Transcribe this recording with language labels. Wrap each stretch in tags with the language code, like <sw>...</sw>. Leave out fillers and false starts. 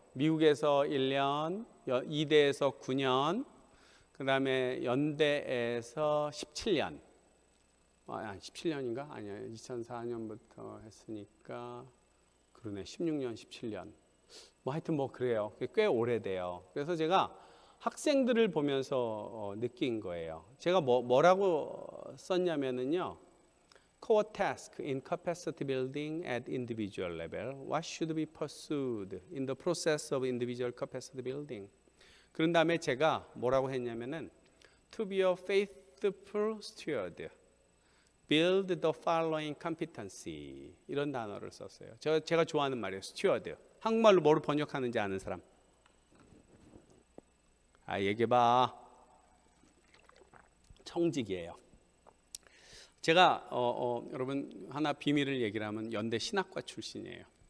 <ko>미국에서 1년, 이대에서 9년, 그 다음에 연대에서 17년. 17년인가? 아니야. 2004년부터 했으니까 그러네. 16년, 17년. 하여튼 그래요. 꽤 오래돼요. 그래서 제가 학생들을 보면서 느낀 거예요. 제가 뭐라고 썼냐면은요.</ko> <en>Core task in capacity building at individual level. What should be pursued in the process of individual capacity building?</en> <ko>그런 다음에 제가 뭐라고 했냐면은</ko> <en>To be a faithful steward. Build the following competency.</en> <ko>이런 단어를 썼어요. 제가 좋아하는 말이에요.</ko> <en>steward.</en> <ko>한국말로 뭐로 번역하는지 아는 사람? 얘기해봐. 청직이에요. 제가 여러분 하나 비밀을 얘기를 하면 연대 신학과 출신이에요.</ko>